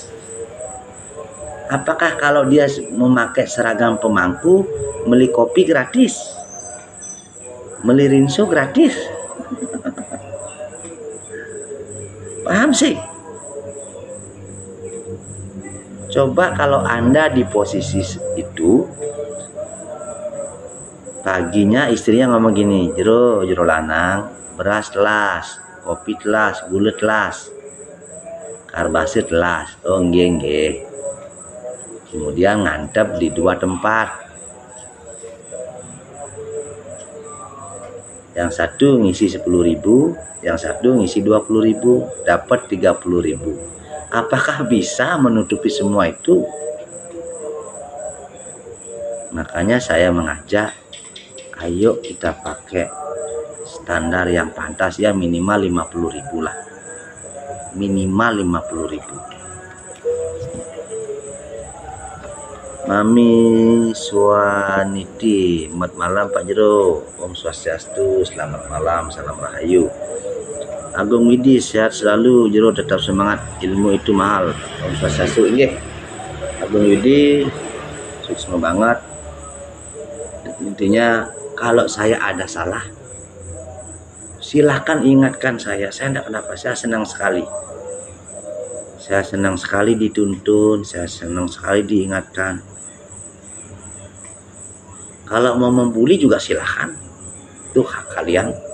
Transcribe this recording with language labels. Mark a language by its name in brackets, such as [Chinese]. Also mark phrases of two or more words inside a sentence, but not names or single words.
[Indonesian] Apakah kalau dia memakai seragam pemangku, beli kopi gratis, beli rinso gratis? Paham sih? Coba kalau Anda di posisi itu, paginya istrinya ngomong gini, [Balinese] jero lanang, beras telas, kopi telas, gula telas, karbasir telas. [Indonesian] Oh nggih. Kemudian ngantep di 2 tempat. Yang satu ngisi 10.000, yang satu ngisi 20.000, dapat 30.000. Apakah bisa menutupi semua itu? Makanya saya mengajak, ayo kita pakai standar yang pantas ya, minimal 50.000 lah. Minimal 50.000. Mami Swaniti, selamat malam Pak Jero. [Balinese] Om Swastiastu, [Indonesian] selamat malam, salam rahayu. Agung Widi, sehat selalu Jero, tetap semangat, ilmu itu mahal. [Balinese] Om Swastiastu. [Indonesian] Nggih. Agung Widi, sukses banget. Intinya kalau saya ada salah, silahkan ingatkan saya. Saya tidak kenapa, saya senang sekali. Saya senang sekali dituntun, saya senang sekali diingatkan. Kalau mau membuli juga silahkan, itu hak kalian.